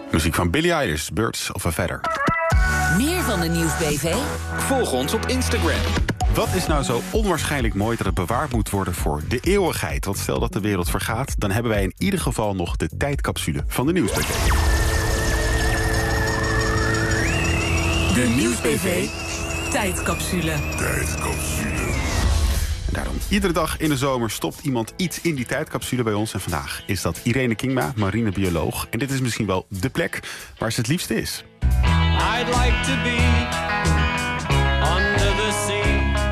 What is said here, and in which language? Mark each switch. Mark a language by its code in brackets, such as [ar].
[nl] Van Billy Eilish, Birds of a Feather. Meer van de Nieuws BV? Volg ons op Instagram. Wat is nou zo onwaarschijnlijk mooi dat het bewaard moet worden voor de eeuwigheid? Want stel dat de wereld vergaat, dan hebben wij in ieder geval nog de tijdcapsule van de Nieuws BV. De Nieuws BV tijdcapsule. Tijdcapsule. En daarom, iedere dag in de zomer stopt iemand iets in die tijdcapsule bij ons. En vandaag is dat Irene Kingma, marinebioloog. En dit is misschien wel de plek waar ze het liefst is. [en] I'd like to be under the sea.